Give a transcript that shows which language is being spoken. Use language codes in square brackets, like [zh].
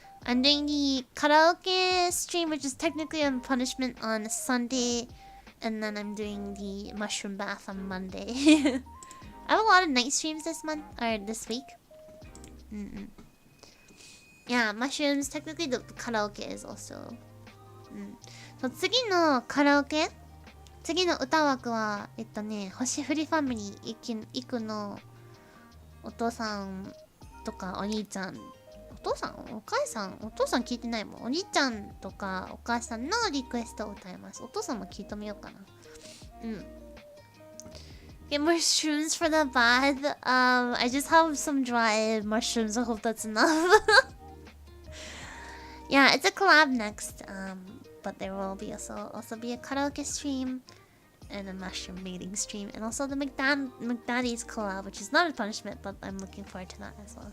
[en] I'm doing the karaoke stream, which is technically a punishment on Sunday. And then I'm doing the mushroom bath on Monday. I have a lot of night streams this month, or this week. Yeah, mushrooms, technically the karaoke is also. [ja] So 次のカラオケ、次の歌枠は星降りファミリーいくのお父さんとかお兄ちゃん、お父さんお母さん、お父さん聞いてないもん。お兄ちゃんとかお母さんのリクエストを歌います。お父さんも聞いてみようかな。 [en] Get mushrooms for the bath. I just have some dry mushrooms. I hope that's enough. Yeah, it's a collab next. But there will be also be a karaoke stream and a mushroom mating stream, and also the McDaddy's collab, which is not a punishment, but I'm looking forward to that as well.